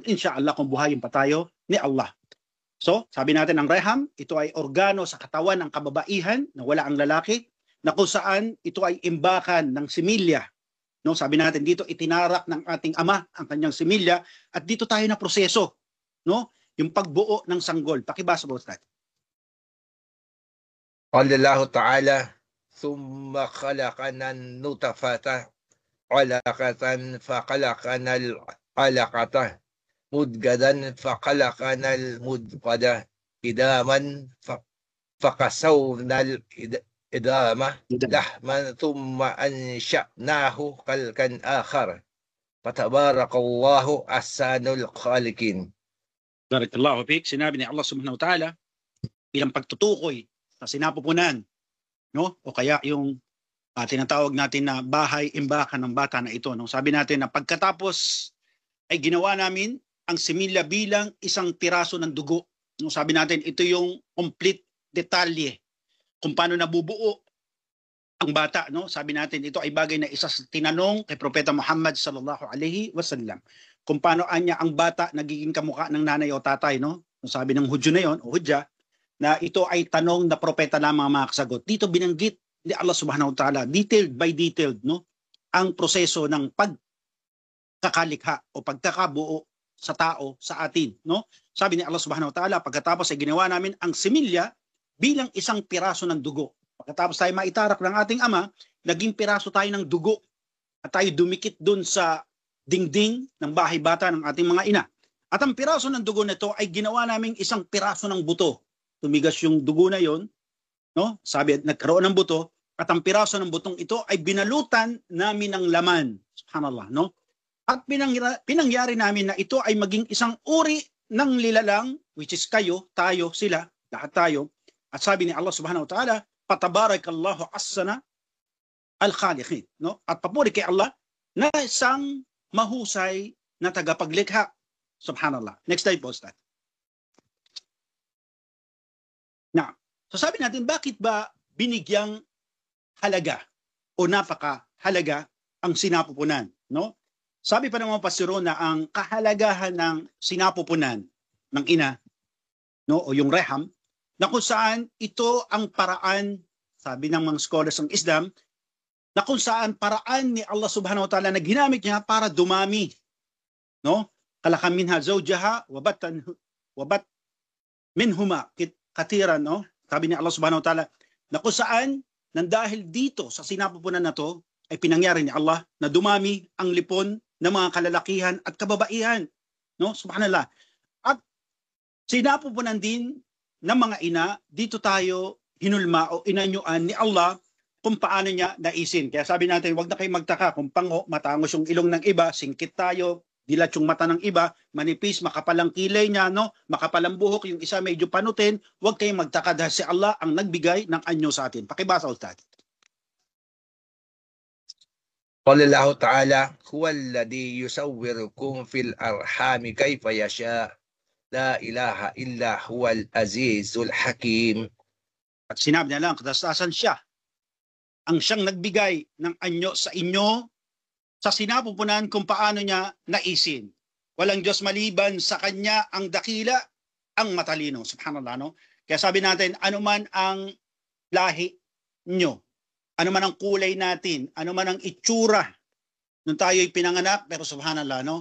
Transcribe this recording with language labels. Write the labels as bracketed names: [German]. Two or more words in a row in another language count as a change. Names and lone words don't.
[Filipino] Inshallah kung buhayin pa tayo ni Allah. So, sabi natin ang reham, ito ay organo sa katawan ng kababaihan na wala ang lalaki, na kung saan ito ay imbakan ng similya. No, sabi natin dito, itinarak ng ating ama ang kanyang similya at dito tayo na proseso, no? Yung pagbuo ng sanggol. Pakibasa po, Ustad. [Arabic] قال الله تعالى ثم خلقنا النطفة علقة فخلقنا العلقة مضغة فخلقنا المضغة عظاما فكسونا العظام لحما ثم أنشأناه خلقا آخر فتبارك الله أحسن الخالقين. بارك الله فيك. [Filipino] Sinabi ni Allah [Arabic] سبحانه وتعالى [Filipino] bilang pagtutukoy sa sinapupunan, no? O kaya yung tinatawag natin na bahay imbakan ng bata na ito, no? Sabi natin na pagkatapos ay ginawa namin ang similya bilang isang piraso ng dugo, no? Sabi natin ito yung complete detalye kung paano nabubuo ang bata, no? Sabi natin ito ay bagay na isa sa tinanong kay Propeta Muhammad [Arabic] صلى الله عليه وسلم [Filipino] kung paano anya ang bata nagiging kamukha ng nanay o tatay, no? Sabi ng Hudyo na yon o Hudya na ito ay tanong na propeta lamang makasagot. Dito binanggit ni Allah [Arabic] سبحانه وتعالى, [English] detailed by detailed, no? [Filipino] Ang proseso ng pagkakalikha o pagkakabuo sa tao sa atin, no? Sabi ni Allah [Arabic] سبحانه وتعالى, [Filipino] pagkatapos ay ginawa namin ang similya bilang isang piraso ng dugo. Pagkatapos tayo maitarak ng ating ama, naging piraso tayo ng dugo at tayo dumikit dun sa dingding ng bahay bata ng ating mga ina. At ang piraso ng dugo nito ay ginawa naming isang piraso ng buto. Tumigas yung dugo na yon, no? Sabi, nagkaroon ng buto at ang piraso ng butong ito ay binalutan namin ng laman. Subhanallah, no? At pinangyari namin na ito ay maging isang uri ng lilalang, [English] which is [Filipino] kayo, tayo, sila, lahat tayo. At sabi ni Allah [Arabic] سبحانه وتعالى, فتبارك الله أحسن الخالقين, [Filipino] no? At papuri kay Allah na isang mahusay na tagapaglikha. Subhanallah. [English] Next slide [Filipino] po, Ustad. Now, so sabi natin, bakit ba binigyang halaga o napakahalaga ang sinapupunan, no? Sabi pa ng mga pastoro na ang kahalagahan ng sinapupunan ng ina, no, o yung reham, na kung saan ito ang paraan, sabi ng mga scholars ng Islam, na kung saan paraan ni Allah [Arabic] سبحانه وتعالى [Filipino] na ginamit niya para dumami, no? [Arabic] خلقكم منها زوجها وبث منهما كثيرا, [Filipino] no? Sabi ni Allah [Arabic] سبحانه وتعالى [Filipino] na kung saan nang dahil dito sa sinapupunan na to ay pinangyari ni Allah na dumami ang lipon ng mga kalalakihan at kababaihan, no? Subhanallah. At sinapupunan din ng mga ina, dito tayo hinulma o inanyuan ni Allah kung paano niya naisin. Kaya sabi natin, wag na kayong magtaka kung pango, matangos yung ilong ng iba, singkit tayo, dilat yung mata ng iba, manipis, makapalang kilay niya, no? Makapalang buhok, yung isa medyo panutin, wag kayong magtaka dahil si Allah ang nagbigay ng anyo sa atin. Pakibasa, Ustad. [Arabic] قال الله تعالى هو الذي يصوركم في الأرحام كيف يشاء لا إله إلا هو العزيز الحكيم. [Filipino] At sinabi niya lang, katastasan siya ang siyang nagbigay ng anyo sa inyo sa sinapupunan kung paano niya naisin. Walang Diyos maliban sa kanya ang dakila, ang matalino. Subhanallah, no? Kaya sabi natin, ano man ang lahi nyo, ano man ang kulay natin, ano man ang itsura nung tayo'y pinanganak, pero subhanallah, no?